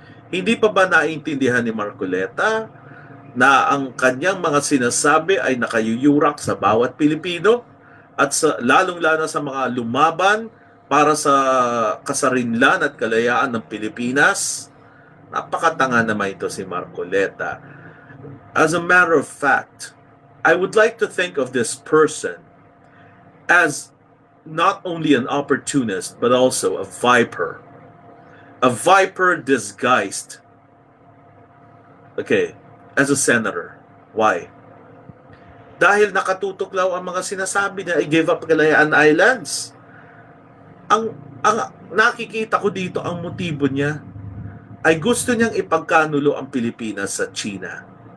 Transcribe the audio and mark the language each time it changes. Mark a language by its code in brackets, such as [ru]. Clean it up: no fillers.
[tl] Hindi pa ba naintindihan ni Marcoleta na ang kanyang mga sinasabi ay nakayuyurak sa bawat Pilipino at lalong-lalo sa mga lumaban para sa kasarinlan at kalayaan ng Pilipinas? Napakatanga naman ito si Marcoleta. [en] As a matter of fact, I would like to think of this person as not only an opportunist but also a viper. A viper disguised, as a senator. Why? [tl] Dahil nakatutuklaw ang mga sinasabi niya, i-give up Kalayaan Islands. Ang nakikita ko dito, ang motibo niya ay gusto niyang ipagkanulo ang Pilipinas sa China.